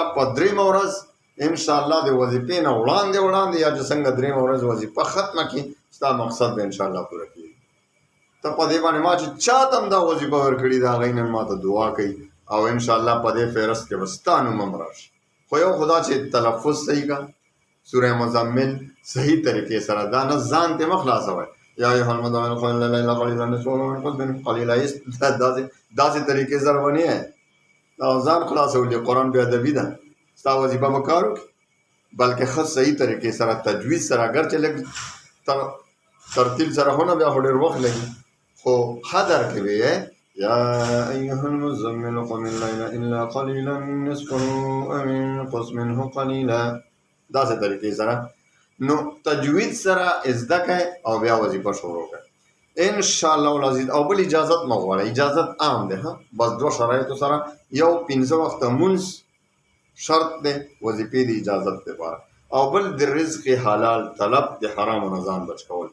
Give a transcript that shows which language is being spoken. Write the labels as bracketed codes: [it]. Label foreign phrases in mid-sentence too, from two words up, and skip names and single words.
[ps] په درېیمه ورځ انشاءالله د وظیفې نه وړاندې یا چې څنګه درېیمه ورځ وظیفه ختمه کړي ستا مقصد به انشاءالله پوره کېږي. ته په دې باندې ما چې چاته هم دا وظیفه ورکړي د هغوی نن ما ته دعا کوي او انشاءالله په دې فهرست کې به ستا نوم هم راشي. خو یو خدا چې تلفظ صحیح کا سوره مزمل صحیح طریقې سره، دا نه ځان ته مه خلاصوئ [ar] یا ایها المدثر قم الليل قليلا نصفه وانقص قليلا، [ps] داسې طریقې سره به نه یې او ځان خلاصول دي. قرآن بې ادبي ده، ستا وظیفه به کار وکړي، بلکې ښه صحیح طریقې سره تجوید سره، اگر چې لږ ترتیل سره خو نه بیا خو ډېر وخت لګي، خو ښه درکې به یې [ar] یا ایها المزمل قم الليل الا قليلا نصفه او انقص منه قليلا، [ps] داسې طریقې سره نو تجوید سره زده کړئ او بیا وظیفه شروع کړئ [ar] انشاءالله العزیز. [ps] او بل اجازت مه غواړئ، اجازت عام دی ها، بس دوه شرایطو سره، یو 15 وخته مونځ شرط دی وظیفې د اجازت لپاره، او بل د رزق حلال طلب، د حرامو نه ځان بچ کول.